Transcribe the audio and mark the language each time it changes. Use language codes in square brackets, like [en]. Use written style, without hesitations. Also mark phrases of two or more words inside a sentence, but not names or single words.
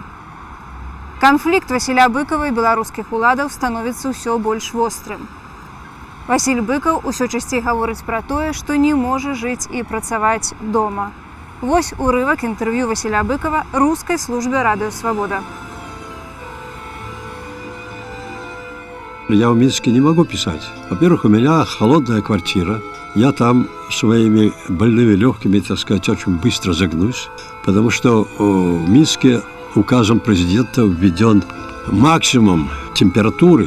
[be] Канфлікт Васіля Быкова і беларускіх уладаў становіцца ўсё больш вострым. Васіль Быкаў усё часцей гаворыць пра тое, што не можа жыць і працаваць дома. Вось урывак інтэрв'ю Васіля Быкова рускай службе Радыё Свабода. [ru] Я в Минске не могу писать. Во-первых, у меня холодная квартира. Я там своими больными легкими, так сказать, очень быстро загнусь, потому что в Минске указом президента введен максимум температуры.